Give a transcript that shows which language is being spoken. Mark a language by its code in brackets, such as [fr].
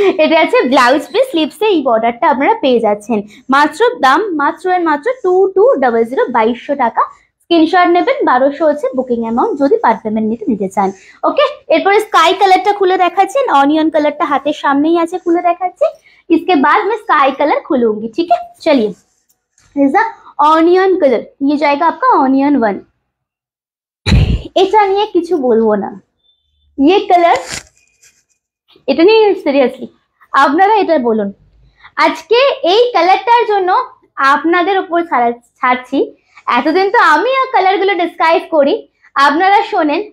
[bn] এটা আছে blouse piece, স্লিভসে এই বর্ডারটা আপনারা পেয়ে যাচ্ছেন। মাত্র দাম মাত্র 2200, 2200 টাকা। স্ক্রিনশট নেবেন, 1200 হচ্ছে বুকিং অ্যামাউন্ট যদি পার পেমেন্ট নিতে চান। ওকে, এরপরে স্কাই কালারটা খুলে দেখাচ্ছেন, অনিয়ন কালারটা হাতের সামনেই আছে, খুলে দেখাচ্ছি। [hi] इसके बाद मैं स्काई कलर खुलूंगी, ठीक है। चलिए, ऑनियन कलर, ये जाएगा आपका ऑनियन 1। [bn] এটা নিয়ে কিছু বলবো না, [hi] ये कलर, [bn] এটা নিয়ে সিরিয়াসলি আপনারা এটা বলুন। আজকে এই কালারটার জন্য আপনাদের উপর ছাড়ছি। এতদিন তো আমি কালারগুলো ডিসক্রাইব করি, আপনারা শোনেন।